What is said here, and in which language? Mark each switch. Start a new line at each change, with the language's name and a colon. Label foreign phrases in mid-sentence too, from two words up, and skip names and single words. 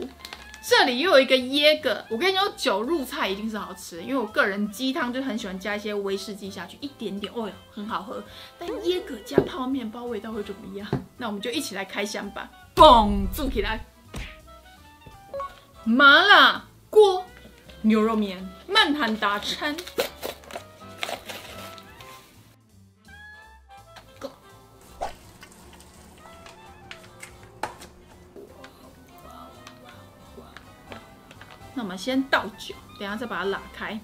Chinese: 這裡又有一個椰葛，我跟你說，酒入菜一定是好吃的，因為我個人雞湯就很喜歡加一些威士忌下去，一點點，哦喲，很好喝。但椰葛加泡麵，不知道味道會怎麼樣？那我們就一起來開箱吧！嘣，住起來！麻辣鍋牛肉麵，曼罕大餐。那我們先倒酒，等一下再把它拉開。